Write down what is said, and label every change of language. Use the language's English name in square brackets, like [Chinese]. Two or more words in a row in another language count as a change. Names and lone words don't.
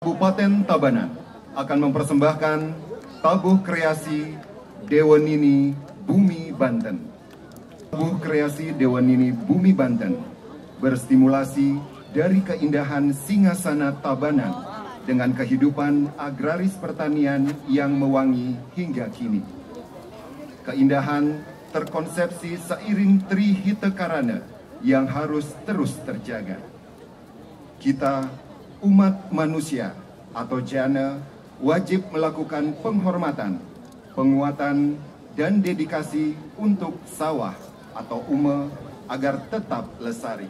[Indonesian] Kabupaten Tabanan akan mempersembahkan tabuh kreasi Dewa Nini Bumi Banten. Tabuh kreasi Dewa Nini Bumi Banten berstimulasi dari keindahan Singasana Tabanan dengan kehidupan agraris pertanian yang mewangi hingga kini. Keindahan terkonsepsi seiring Trihita Karana yang harus terus terjaga. Kita, umat manusia atau jana, wajib melakukan penghormatan, penguatan, dan dedikasi untuk sawah atau uma agar tetap lestari.